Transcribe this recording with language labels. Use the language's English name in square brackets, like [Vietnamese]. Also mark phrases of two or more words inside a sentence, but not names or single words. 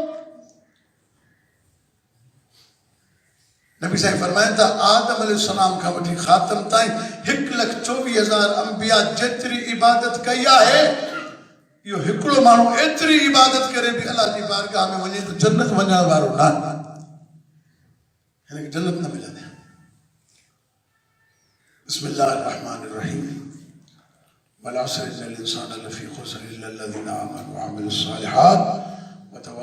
[Sindhi] नबी साईं फरमाइनि था आदम अलैहिस्सलाम खां वठी ख़ातम ताईं 1,24,000 अंबिया जेतिरी इबादत कई आहे, इहो हिकिड़ो माण्हू एतिरी इबादत करे बि अलाह जी बारगाह में वञे त जन्नत वञण वारो न आहे, हिनखे जन्नत न मिलंदी। [Arabic] بسم الله الرحمن الرحيم. والعصر إن الإنسان لفي خسر إلا الذين آمنوا وعملوا الصالحات و